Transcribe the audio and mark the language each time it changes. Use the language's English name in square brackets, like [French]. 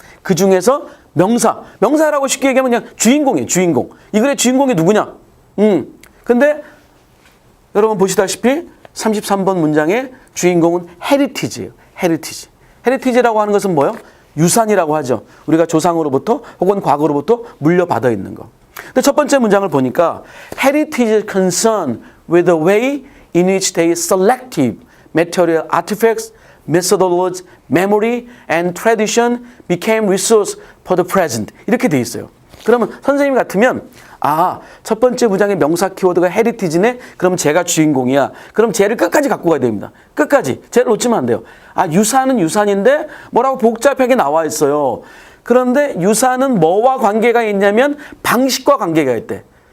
[Korean] 그 중에서 명사라고 쉽게 얘기하면 그냥 주인공이에요. 주인공. 이 글의 주인공이 누구냐? 근데 여러분 보시다시피 33번 문장의 주인공은 헤리티지예요. 헤리티지라고 하는 것은 뭐예요? 유산이라고 하죠. 우리가 조상으로부터 혹은 과거로부터 물려받아 있는 거. 근데 첫 번째 문장을 보니까 [English] Heritage is concerned with the way in which they selective material artifacts, methodologies, memory, and tradition became resource for the present. [Korean] 이렇게 돼 있어요. 그러면 선생님 같으면 첫 번째 문장의 명사 키워드가 헤리티지네? 그럼 쟤가 주인공이야. 그럼 쟤를 끝까지 갖고 가야 됩니다. 끝까지. 쟤를 놓치면 안 돼요. 유산은 유산인데 뭐라고 복잡하게 나와 있어요. 그런데 유산은 뭐와 관계가 있냐면 방식과 관계가 있대.